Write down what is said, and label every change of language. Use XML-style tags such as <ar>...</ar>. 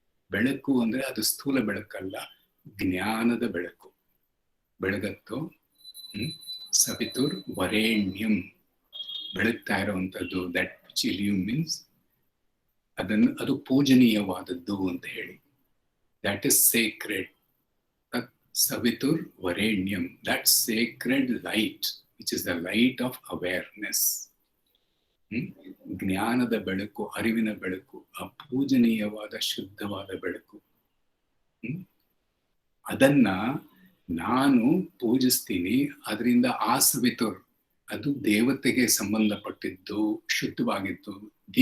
<kn>ಬೆಳಕು ಅಂದ್ರೆ ಅದು ಸ್ಥೂಲ ಬೆಳಕಲ್ಲ, ಜ್ಞಾನದ ಬೆಳಕು ಬೆಳಗತ್ತೋ.</kn> <sa>ಸವಿತುರ್ ವರೇಣ್ಯಂ,</sa> <kn>ಬೆಳಗ್ತಾ ಇರುವಂತದ್ದು.</kn> <en>that which illumines,</en> <kn>ಅದು ಪೂಜನೀಯವಾದದ್ದು ಅಂತ ಹೇಳಿ.</kn> <en>That is sacred. Savitur Varenyam, that sacred light, which is the light of awareness.</en> <kn>ಜ್ಞಾನದ ಬೆಳಕು, ಅರಿವಿನ ಬೆಳಕು, ಅಪೂಜನೀಯವಾದ ಶುದ್ಧವಾದ ಬೆಳಕು. ಅದನ್ನ ನಾನು ಪೂಜಿಸ್ತೀನಿ. ಅದರಿಂದ ಆ ಸವಿತುರ್, ಅದು ದೇವತೆಗೆ ಸಂಬಂಧಪಟ್ಟಿದ್ದು, ಶುದ್ಧವಾಗಿದ್ದು.</kn>